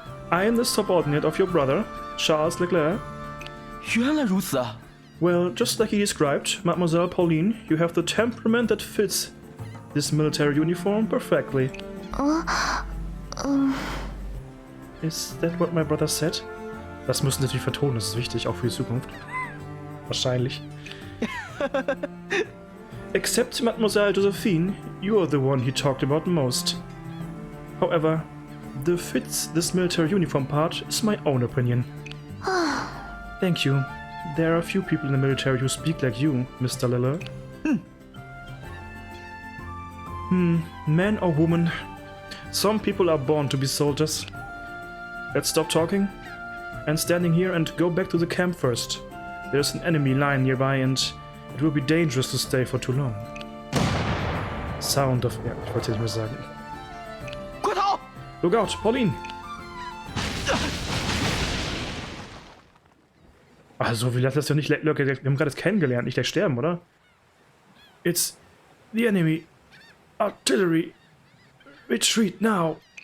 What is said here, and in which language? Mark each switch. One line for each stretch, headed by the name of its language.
English: I am the subordinate of your brother, Charles Leclerc. Well, just like he described, Mademoiselle Pauline, you have the temperament that fits this military uniform perfectly. Is that what my brother said?
German: Das müssen Sie natürlich vertonen, das ist wichtig, auch für die Zukunft. Wahrscheinlich.
English: Except Mademoiselle Josephine, you are the one he talked about most. However, the fits this military uniform part is my own opinion. Thank you. There are a few people in the military who speak like you, Mr. Liller. Man or woman. Some people are born to be soldiers. Let's stop talking and standing here and go back to the camp first. There's an enemy line nearby and it will be dangerous to stay for too long. Sound of...
German: Ja, ich wollte nicht mehr sagen.
English: Look out, Pauline!
German: Also, wie lässt das ja nicht locker? Wir haben gerade das kennengelernt, nicht gleich sterben, oder?
English: It's the enemy. Artillery. Retreat now.